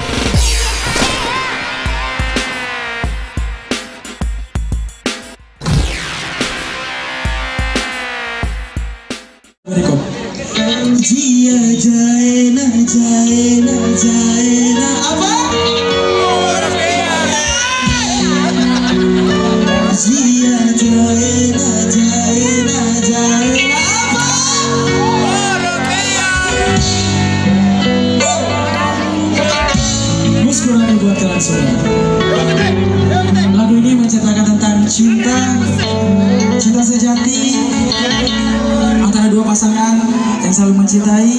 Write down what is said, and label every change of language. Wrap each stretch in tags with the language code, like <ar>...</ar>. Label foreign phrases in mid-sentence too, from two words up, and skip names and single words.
<hi>जिया जाए ना जाए ना जाए ना apa? जिया जाए ना जाए ना जाए ना apa?</hi> <id>Muskurani buat kalian semua. Lagu ini menceritakan tentang cinta sejati antara dua pasangan yang saling mencintai.</id>